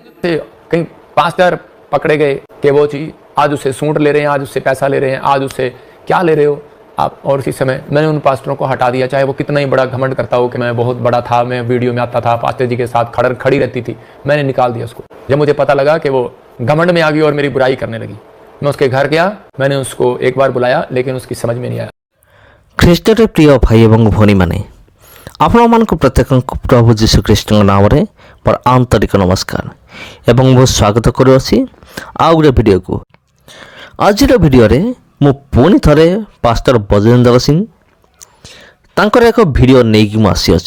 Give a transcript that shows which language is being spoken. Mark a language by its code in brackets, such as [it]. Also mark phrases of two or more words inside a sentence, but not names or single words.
[hi] कहीं पास्टर पकड़े गए कि वो चीज आज उससे सूंट ले रहे हैं, आज उससे पैसा ले रहे हैं, आज उससे क्या ले रहे हो आप। और इसी समय मैंने उन पास्टरों को हटा दिया, चाहे वो कितना ही बड़ा घमंड करता हो कि मैं बहुत बड़ा था, मैं वीडियो में आता था, पास्टर जी के साथ खड़ी रहती थी, मैंने निकाल दिया उसको। जब मुझे पता लगा कि वो घमंड में आ गई और मेरी बुराई करने लगी, मैं उसके घर गया, मैंने उसको एक बार बुलाया, लेकिन उसकी समझ में नहीं आया। [or] ଖ୍ରୀଷ୍ଟରେ ପ୍ରିୟ ଭାଇ ଏବଂ ଭଉଣୀମାନେ, ଆପଣମାନଙ୍କୁ ପ୍ରତ୍ୟେକଙ୍କୁ ପ୍ରଭୁ ଯୀଶୁଖ୍ରୀଷ୍ଟଙ୍କ ନାମରେ ମୋର ଆନ୍ତରିକ ନମସ୍କାର ଏବଂ ମୁଁ ସ୍ୱାଗତ କରୁଅଛି ଆଉ ଗୋଟେ ଭିଡ଼ିଓକୁ। ଆଜିର ଭିଡ଼ିଓରେ ମୁଁ ପୁଣି ଥରେ ପାଷ୍ଟର ବଜେନ୍ଦ୍ର ସିଂ ତାଙ୍କର ଏକ ଭିଡ଼ିଓ ନେଇକି ମୁଁ ଆସିଅଛି।